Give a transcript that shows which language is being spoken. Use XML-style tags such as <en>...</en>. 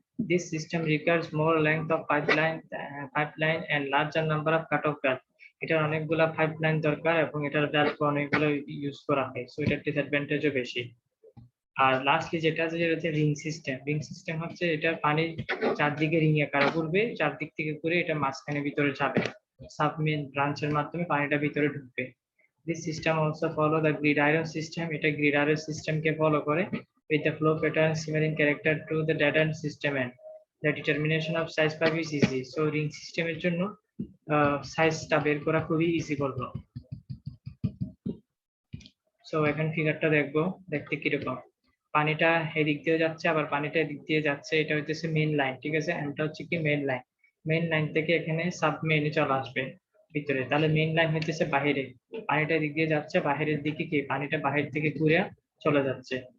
<en>This system requires more length of pipeline and larger number of cut-off valves.</en> <bn>এটার অনেকগুলা pipeline দরকার এবং এটার ভ্যালভ অনেকগুলো ইউজ করা হয়, সো এটার ডিসঅ্যাডভান্টেজও বেশি। আর লাস্টলি যেটা আছে যেটা হচ্ছে রিং সিস্টেম। রিং সিস্টেম হচ্ছে এটা পানির চারদিকে রিং এ কারা ঘুরবে, চারদিক থেকে ঘুরে এটা মাঝখানে ভিতরে যাবে, সাবমেইন ব্রাঞ্চের মাধ্যমে পানিটা ভিতরে ঢুকবে।</bn> <en>This system also follow the grid iron system.</en> <bn>এটা গ্রিড আয়রন সিস্টেমকে ফলো করে</bn> <en>with the flow pattern similar in character to the dead end system, and the determination of size pipe is easy.</en> <bn>So ring সিস্টেমের জন্য সাইজটা বের করা খুবই easy বলবো। সো এখন ফিগারটা দেখবো, দেখতে কিরকম। পানিটা এদিক দিয়ে যাচ্ছে, আবার পানিটা এদিক দিয়ে যাচ্ছে, এটা হচ্ছে মেইন লাইন, ঠিক আছে। এটা হচ্ছে কি মেইন লাইন। মেইন লাইন থেকে এখানে সাব মেইনে চলে আসবে ভিতরে, তাহলে মেইন লাইন হইতেছে বাহিরে, পানিটা এদিক দিয়ে যাচ্ছে, বাহিরের দিকে কি পানিটা বাহির থেকে ঘুরে চলে যাচ্ছে।</bn>